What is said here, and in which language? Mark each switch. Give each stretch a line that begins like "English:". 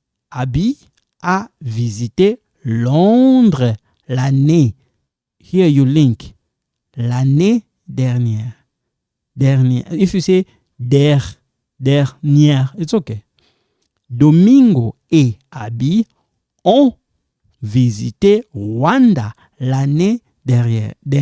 French: Abby a visité Londres l'année.
English: Here you link.
French: L'année dernière. Dernière.
English: If you say dernière, it's okay.
French: Domingo et Abby ont visité Rwanda l'année dernière.